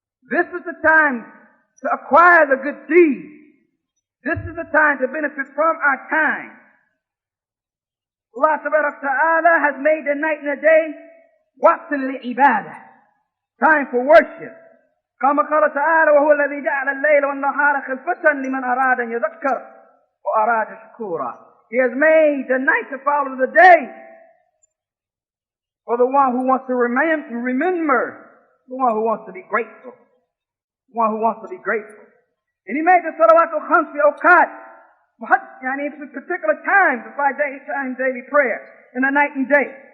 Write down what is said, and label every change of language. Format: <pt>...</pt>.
<en>This is the time to acquire the good deeds. This is the time to benefit from our time. Allah Ta'ala has made the night and the day</en> <ar>وقت للعبادة,</ar> <en>time for worship.</en> <ar>كما قال تعالى وهو الذي جعل الليل والنهار خلفة لمن أراد أن يذكر وأراد شكورا.</ar> <en>He has made the night to follow the day for the one who wants to remember, the one who wants to be grateful, the one who wants to be grateful. And He made the</en> <ar>salawatul khams fi awqat,</ar> <en>for particular times, the 5 times daily prayer in the night and day.</en>